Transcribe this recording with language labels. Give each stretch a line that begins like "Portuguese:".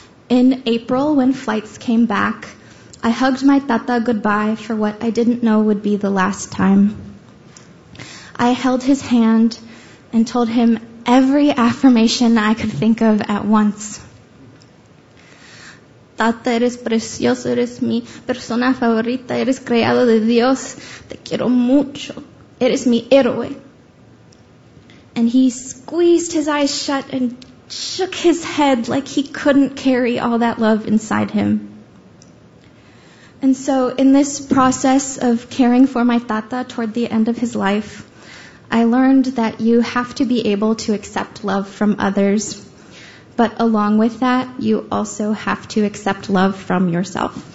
English: In April, when flights came back, I hugged my tata goodbye for what I didn't know would be the last time. I held his hand and told him every affirmation I could think of at once.
Spanish: Tata, eres precioso, eres mi persona favorita, eres creado de Dios, te quiero mucho, eres mi héroe.
English: And he squeezed his eyes shut and shook his head like he couldn't carry all that love inside him. And so in this process of caring for my tata toward the end of his life, I learned that you have to be able to accept love from others, but along with that, you also have to accept love from yourself.